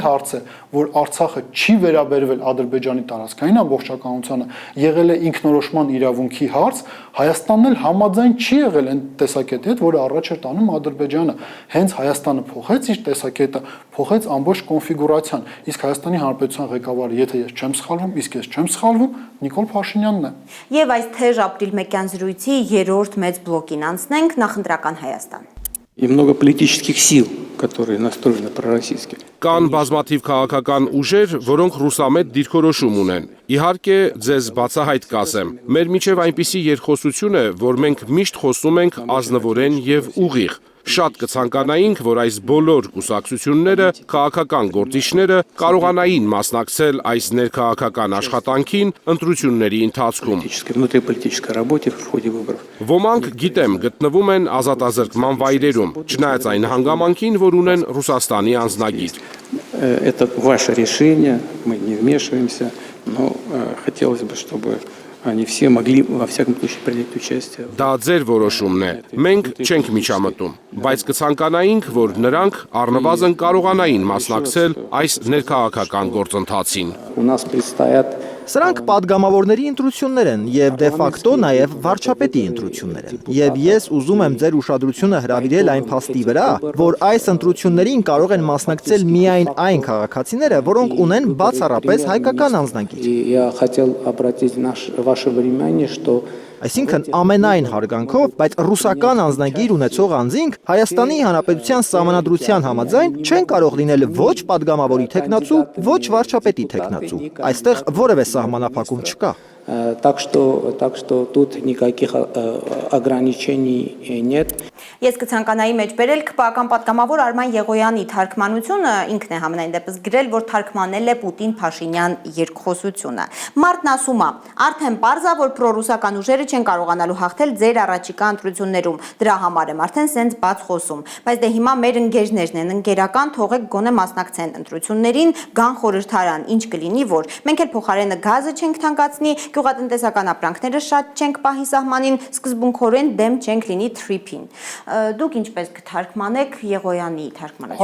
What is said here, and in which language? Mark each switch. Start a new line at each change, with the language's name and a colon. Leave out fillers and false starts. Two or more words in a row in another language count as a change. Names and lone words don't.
Armenian: հարց է, որ Արցախը չի վերաբերվել Ադրբեջանի տարածքային ամբողջականությանը, եղել է ինքնորոշման իրավունքի հարց, Հայաստանն էլ համաձայն չի եղել այն տեսակետի հետ, որը առաջ էր տանում Ադրբեջանը։ Հենց Հայաստանը փոխեց իր տեսակետը, փոխեց ամբողջ կոնֆիգուրացիան, իսկ Հայաստանի Հանրապետության ղեկավարը, եթե ես չեմ սխալվում, իսկ ես չեմ սխալվում, Նիկոլ Փաշինյանն է։ Եվ այս թեժ ապրիլ-մեկյան զրույցի երրորդ մեծ բլոկին անցնենք նախընտրական Հայաստան։
Russian: И много политических сил, которые настроены пророссийски.
Armenian: Կան բազմաթիվ քաղաքական ուժեր, որոնք ռուսամետ դիրքորոշում ունեն։ Իհարկե, ձեզ բացահայտ կասեմ, մեր միջև այնպիսի երկխոսություն է, որ մենք միշտ խոսում ենք ազնվորեն եւ ուղիղ։ Շատ կցանկանայինք, որ այս բոլոր կուսակցությունները, քաղաքական գործիչները կարողանային մասնակցել այս ներքաղաքական աշխատանքին ընտրությունների ընթացքում։
Russian: Внутриполитической работе в ходе выборов.
Armenian: Ոմանք, գիտեմ, գտնվում են ազատազրկման վայրերում, չնայած այն հանգամանքին, որ ունեն Ռուսաստանի անձնագիր։
Russian: Это ваше решение, мы не вмешиваемся, но хотелось бы, чтобы они все могли во всяком случае принять участие.
Armenian: Դա ձեր որոշումն է։ Մենք չենք միջամտում, բայց կցանկանայինք, որ նրանք առնվազն կարողանային մասնակցել այս ներքաղաքական գործընթացին։
Russian: У нас предстоят
Armenian: Սրանք падգամավորների ընտրություններ են եւ դե ֆակտո նաեւ վարչապետի ընտրություններ են։ Եվ ես ուզում եմ ձեր ուշադրությունը հրավիրել այն փաստի վրա, որ այս ընտրություններին կարող են մասնակցել միայն այն քաղաքացիները, որոնք ունեն բացառապես հայկական անձնագիր։
Russian: И я хотел обратить ваше внимание, что
Armenian: Այսինքն ամենայն հարգանքով, բայց ռուսական անձնագիր ունեցող անձինք Հայաստանի Հանրապետության Սահմանադրության համաձայն չեն կարող լինել ոչ падգամավորի թեկնածու, ոչ վարչապետի թեկնածու։ Այստեղ որևէ սահմանափակում չկա։
Russian: так что тут никаких ограничений нет.
Armenian: Ես կցանկանայի մեջ բերել ԿՊԱ-ական պատգամավոր Արման Եղոյանի թարգմանությունը, ինքն է համենայն դեպս գրել, որ թարգմանել է Պուտին-Փաշինյան երկխոսությունը։ Մարտն ասում է, արդեն պարզ է, որ պրոռուսական ուժերը չեն կարողանալու հաղթել ձեր առաջիկա ընտրություններում։ Դրա համար եմ արդեն սենց բաց խոսում։ Բայց դե հիմա մեր ընկերներն են, ընկերական, թողեք գոնե մասնակցեն ընտրություններին, գան խորհրդարան, ինչ կլինի, որ մենք էլ փոխարենը գազը չենք թանկացնի, գյուղատնտեսական ապրանքները շատ չենք պահի սահմանին, սկզբունքորեն դեմ չենք լինի թրիփին։ Դուք ինչպես կթարգմանեք Եղոյանի թարգմանությունը։